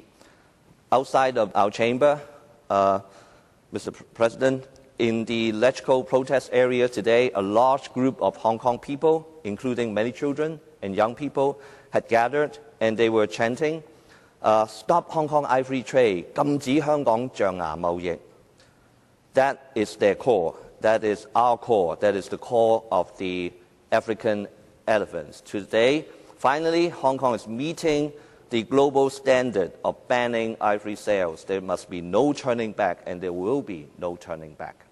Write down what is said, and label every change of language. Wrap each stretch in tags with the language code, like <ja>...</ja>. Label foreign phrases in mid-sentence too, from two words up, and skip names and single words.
<en>Outside of our chamber, Mr. President, in the Legico protest area today, a large group of Hong Kong people, including many children and young people, had gathered and they were chanting, "Stop Hong Kong ivory trade,</en> <yue>禁止香港象牙貿易."</yue> <en>That is their core. That is our core. That is the core of the African elephants. Today, finally, Hong Kong is meeting the global standard of banning ivory sales. There must be no turning back, and there will be no turning back.</en>